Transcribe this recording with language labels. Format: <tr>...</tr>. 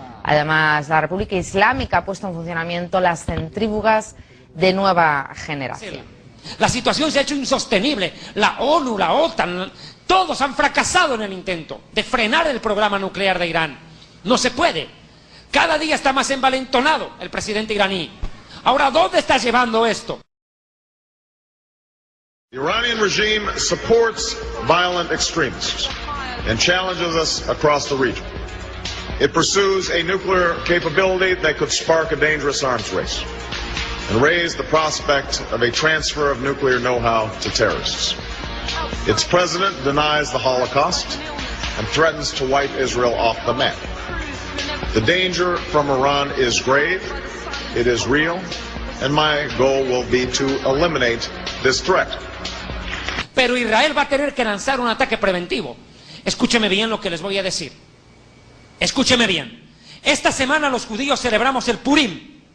<es>Además, la República Islámica ha puesto en funcionamiento las centrífugas de nueva generación. La situación se ha hecho insostenible. La ONU, la OTAN, todos han fracasado en el intento de frenar el programa nuclear de Irán. No se puede. Cada día está más envalentonado el presidente iraní. Ahora, ¿dónde está llevando esto?</es> <en>The Iranian regime supports violent extremists. and challenges us across the region. It pursues a nuclear capability that could spark a dangerous arms race and raise the prospect of a transfer of nuclear know-how to terrorists. Its president denies the Holocaust and threatens to wipe Israel off the map. The danger from Iran is grave, it is real, and my goal will be to eliminate this threat.</en> <es>Pero Israel va a tener que lanzar un ataque preventivo. Escúcheme bien lo que les voy a decir. Escúcheme bien. Esta semana los judíos celebramos el Purim.</es>